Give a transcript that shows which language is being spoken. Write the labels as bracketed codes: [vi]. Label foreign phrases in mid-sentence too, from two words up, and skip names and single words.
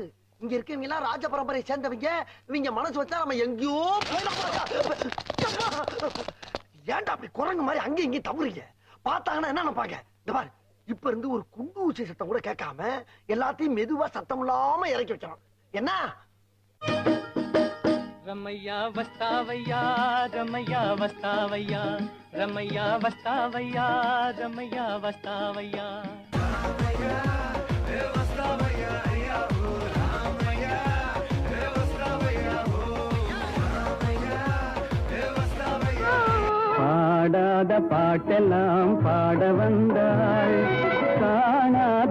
[ta] இங்க இருக்கவங்க எல்லாம் ராஜ பரம்பரையை சேர்ந்தவங்க. இவங்க மனசு வச்சா நம்ம எங்கேயோ ஏன்டா அப்படி குரங்கு மாதிரி அங்கேயும் இங்கேயும் தவறுங்க. பார்த்தாங்கன்னா என்ன நினைப்பாங்க? இந்த பாரு, இப்ப இருந்து ஒரு குண்டு ஊசி சத்தம் கூட கேட்காம எல்லாத்தையும் மெதுவா சத்தம் இல்லாம இறக்கி வைக்கணும். என்ன? [te] రమయ్యా వస్తావయ్యా రమయ్యా వస్తావయ్యా రమయ్యా వస్తావయ్యా రమయ్యా వస్తావయ్యా [ta] பாடாத பாட்டெல்லாம் பாட வந்தாள், காணாத